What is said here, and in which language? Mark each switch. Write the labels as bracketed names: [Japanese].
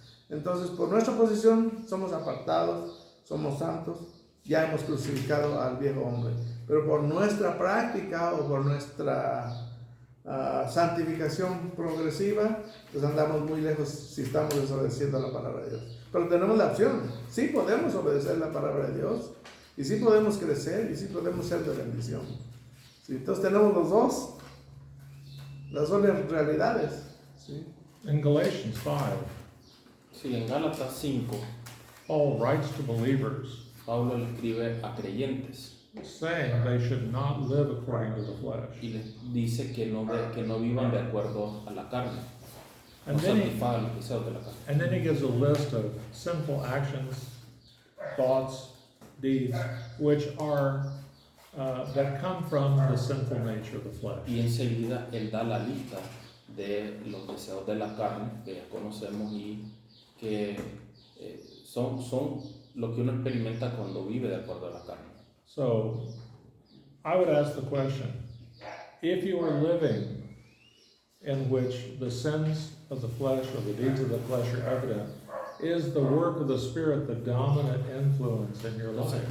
[Spanish] Entonces, por nuestra posición somos apartados, somos santos, ya hemos crucificado al viejo hombre, pero por nuestra práctica o por nuestra santificación progresiva, pues andamos muy lejos si estamos desobedeciendo la palabra de Dios. Pero tenemos la opción, sí podemos obedecer la palabra de Dios, y sí podemos crecer, y sí podemos ser de bendición. ¿Sí? Entonces tenemos las dos realidades. ¿Sí? [English] In Galatians 5, [Spanish] Sí, en Gálatas 5, [English] Paul writes to believers [Spanish] Pablo le escribe a creyentes [English] saying they should not live according to the flesh. [Spanish] y les dice que no vivan de acuerdo a la carne. [English] And then he, [Spanish] satisfaga los deseos de la carne. [English] and then he gives a list of sinful actions, thoughts, deeds, which are that come from the sinful nature of the flesh. [Spanish] Y enseguida él da la lista de los deseos de la carne que ya conocemos y que son lo que uno experimenta cuando vive de acuerdo a la carne. [English] So, I would ask the question, if you are living in which the sins of the flesh or the deeds of the flesh are evident, is the work of the Spirit the dominant influence in your life?